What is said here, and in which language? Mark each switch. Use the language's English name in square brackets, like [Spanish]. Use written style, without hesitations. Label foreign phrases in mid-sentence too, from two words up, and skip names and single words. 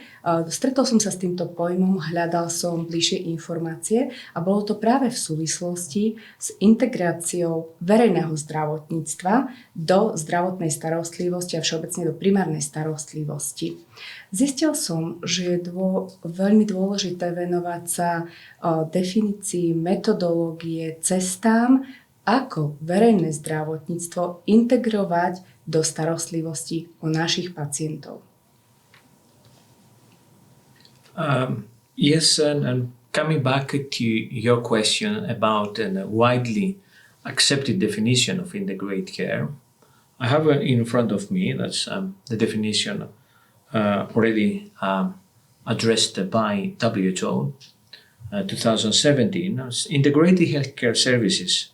[Slovak] Stretol som sa s týmto pojmom, hľadal som bližšie informácie a bolo to práve v súvislosti s integráciou verejného zdravotníctva do zdravotnej starostlivosti a všeobecne do primárnej starostlivosti. Zistil som, že je veľmi dôležité venovať sa definícii metodológie, cestám, ako verejné zdravotníctvo integrovať do starostlivosti o našich pacientov. [English] Yes, and coming back to your question about a widely accepted definition of integrated care, I have in front of me, that's the definition already addressed by WHO 2017, integrated healthcare services.